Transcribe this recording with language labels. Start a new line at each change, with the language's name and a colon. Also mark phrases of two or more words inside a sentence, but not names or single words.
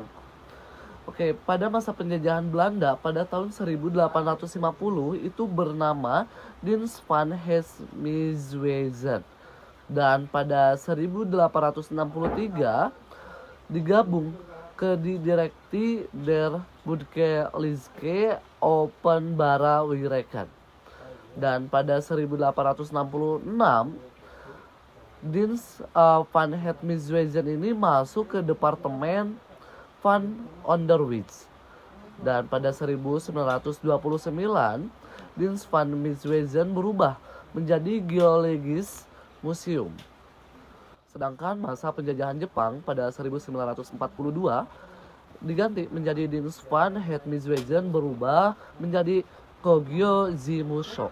Indonesian: Oke, pada masa penjajahan Belanda pada tahun 1850 itu bernama Dienst van Heemsmijtwezen. Dan pada 1863 digabung ke Directie der Budgelische Openbare Werken. Dan pada 1866 Dienst van Heemsmijtwezen ini masuk ke Departemen Van Onderwijs. Dan pada 1929 Dienst van Heemsmijtwezen berubah menjadi Geologisch Museum. Sedangkan masa penjajahan Jepang pada 1942 diganti menjadi Dienst van Heemsmijtwezen berubah menjadi Kogyo Zimusho.